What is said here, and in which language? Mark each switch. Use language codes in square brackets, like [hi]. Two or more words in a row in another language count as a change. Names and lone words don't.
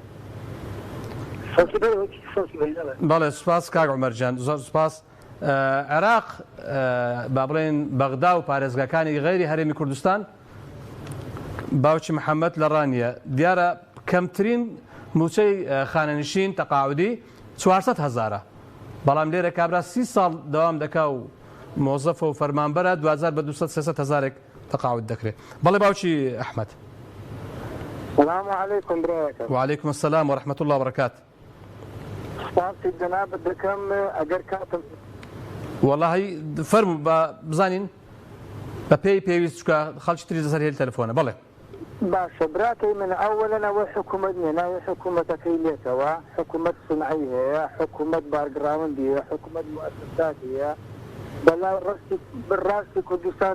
[ckb] بەڵێ سوپاس کاک عومەرجان زۆر سوپاس عێراق با بڵێن بەغدا و پارێزگاکانی غەیری هەرێمی کوردستان باوکی محەممەد لە ڕانیە دیارە کەمترین موچەی خانەنشین تەقاعودی 400,000 بەڵام لێرە کابرا 30 ساڵ دەوام دەکا و مۆزەفە و فەرمانبەرە 2000 بە 200-300,000 تەقاعود دەکرێت بەڵێ باوکی ئەحمەد [ar] السلام عليكم براكم وعليكم السلام ورحمة الله وبركاته [ckb] سپاسی جناب دەکەم ئەگەر کاتم والله فەرموو بزانین بە پێی پێویست چکە خەڵکی تری دەسەر هێل تەلەفۆنە بەڵێ باشە براکەی من ئەوەلەن ئەوە حکوومەت نیە ناوی حکوومەتەکەی لێتەوە حکوومەت سنعی هەیە حکوومەت بارگراوندی هەیە حکوومەت موسسات هەیە بەلای ڕاستی کوردستان